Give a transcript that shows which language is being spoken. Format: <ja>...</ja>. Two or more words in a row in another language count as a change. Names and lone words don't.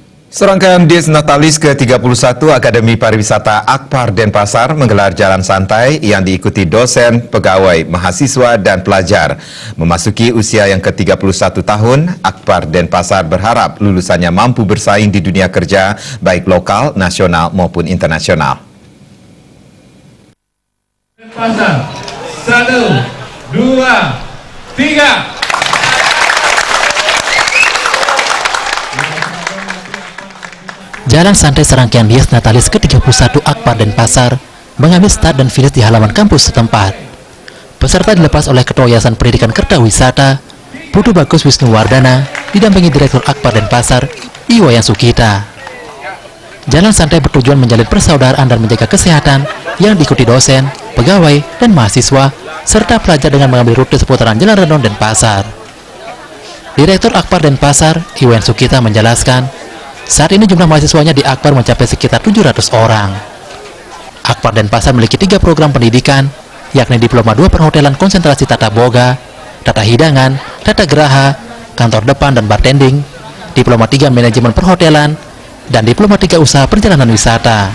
<id>Serangkaian Dies Natalis ke-31 Akademi Pariwisata Akpar Denpasar menggelar jalan santai yang diikuti dosen, pegawai, mahasiswa, dan pelajar. Memasuki usia yang ke-31 tahun, Akpar Denpasar berharap lulusannya mampu bersaing di dunia kerja, baik lokal, nasional, maupun internasional. Denpasar, 1, 2, 3. Jalan santai serangkaian Dies Natalis ke-31 Akpar Denpasar mengambil start dan finish di halaman kampus setempat. Peserta dilepas oleh Ketua Yayasan Pendidikan Kertawisata, Putu Bagus Wisnuwardana, didampingi Direktur Akpar Denpasar, Iwayan Sukita. Jalan santai bertujuan menjalin persaudaraan dan menjaga kesehatan yang diikuti dosen, pegawai, dan mahasiswa, serta pelajar dengan mengambil rute seputaran Jalan Renon Denpasar. Direktur Akpar Denpasar, Iwayan Sukita menjelaskan, saat ini jumlah mahasiswanya di Akpar mencapai sekitar 700 orang. Akpar Denpasar memiliki 3 program pendidikan, yakni Diploma 2 Perhotelan Konsentrasi Tata Boga, Tata Hidangan, Tata Geraha, Kantor Depan dan Bartending, Diploma 3 Manajemen Perhotelan, dan Diploma 3 Usaha Perjalanan Wisata.</id>